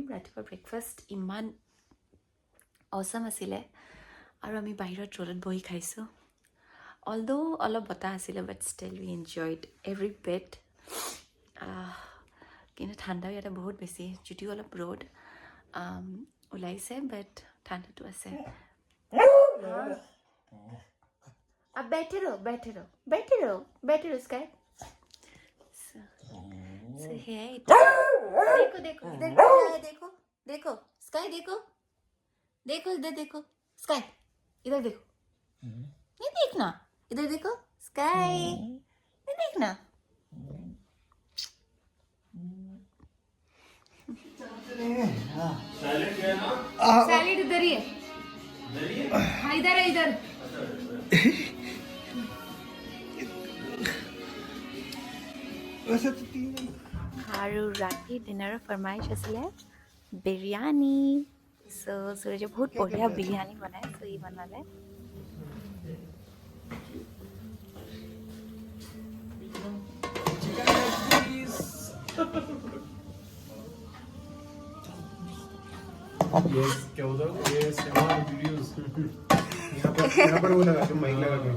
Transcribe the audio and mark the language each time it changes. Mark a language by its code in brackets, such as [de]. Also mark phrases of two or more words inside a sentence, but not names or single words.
[as] ৰাতিপুৱা ব্ৰেকফাষ্ট ইমান অচম আছিলে. আৰু আমি বাহিৰত ৰ'দত বহি খাইছোঁ. অলদো অলপ বতাহ আছিলে, [en] but still we enjoyed every bit. [as] কিন্তু ঠাণ্ডাও ইয়াতে বহুত বেছি, যদিও অলপ ৰ'দ ওলাইছে, বাট ঠাণ্ডাটো আছে. [hi] अब बैठे रहो स्काई. देखो इधर देखो स्काई, देखो इधर देखो स्काई, इधर देखो. नहीं देखना, इधर देखो स्काई, नहीं देखना. सैलेड इधर ही है. हाँ इधर है, इधर. [as] আৰু ৰাতি ডিনাৰৰ ফৰমাইছ আছিলে বিৰিয়ানী. চ' সূৰজে বহুত বঢ়িয়া বিৰিয়ানী বনায়. চ' ই বনালে. [hi] क्या होता है ये सेवन वीडियोस. यहाँ पर वो लगा के माइक लगा के,